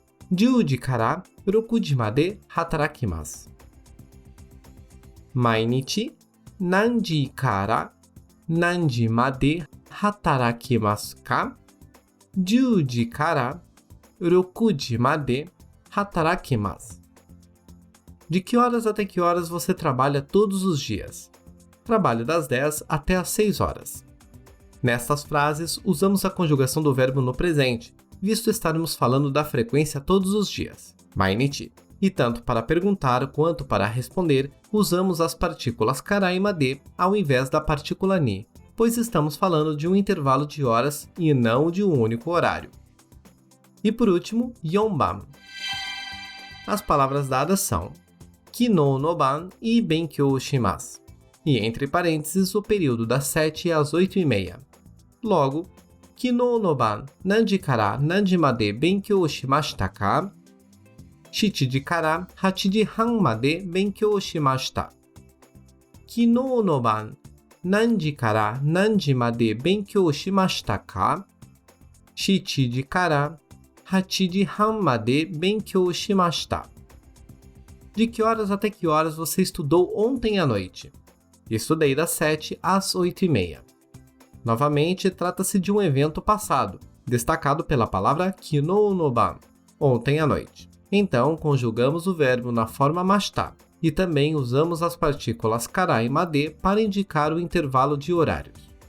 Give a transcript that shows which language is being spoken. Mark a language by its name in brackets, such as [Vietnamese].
[Japanese] 10時から6時まで働きます。毎日何時から何時まで働きますか? 10時から6時まで働きます。 [Portuguese] De que horas até que horas você trabalha todos os dias? Trabalho das 10 até as 6 horas. Nestas frases, usamos a conjugação do verbo no presente, visto estarmos falando da frequência todos os dias, mainichi. E tanto para perguntar quanto para responder, usamos as partículas kara e made ao invés da partícula ni, pois estamos falando de um intervalo de horas e não de um único horário. E por último, yonban. As palavras dadas são kino no ban e benkyou shimasu, e entre parênteses o período das 7 às 8:30. [Japanese] Logo, kino no ban nanji kara nanji made benkyou shimashita ka? 7時から8時半まで勉強しました。昨日の晩何時から何時まで勉強しましたか? 7時から8時半まで勉強しました。 [Portuguese] De que horas até que horas você estudou ontem à noite? Estudei das 7 às 8:30. Novamente, trata-se de um evento passado, destacado pela palavra kino no ban, ontem à noite. Então, conjugamos o verbo na forma mashita e também usamos as partículas kara e made para indicar o intervalo de horários.